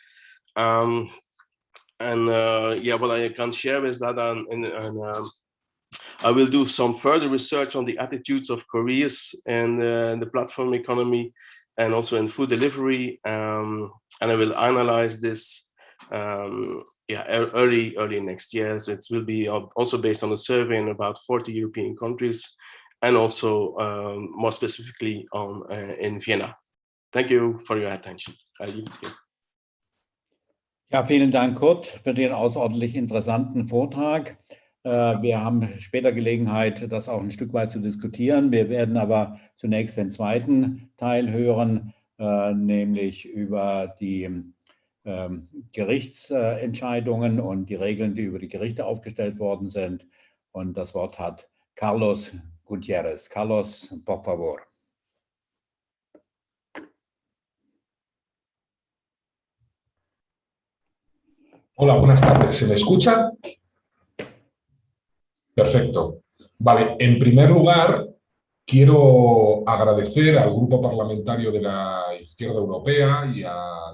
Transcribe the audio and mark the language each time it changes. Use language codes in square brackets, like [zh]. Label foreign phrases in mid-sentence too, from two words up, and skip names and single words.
[en] Yeah, what I can share is that I will do some further research on the attitudes of careers and the platform economy, and also in food delivery, and I will analyze this early next year. So it will be also based on a survey in about 40 European countries, and also more specifically in Vienna. Thank you for your attention. I leave it here. [de] Ja, vielen Dank, Kurt, für den außerordentlich interessanten Vortrag. Wir haben später Gelegenheit, das auch ein Stück weit zu diskutieren. Wir werden aber zunächst den zweiten Teil hören, nämlich über die Gerichtsentscheidungen und die Regeln, die über die Gerichte aufgestellt worden sind. Und das Wort hat Carlos Gutiérrez. [es] Carlos, por favor. Hola, buenas tardes. ¿Se me escucha? Perfecto. Vale, en primer lugar, quiero agradecer al Grupo Parlamentario de la Izquierda Europea y a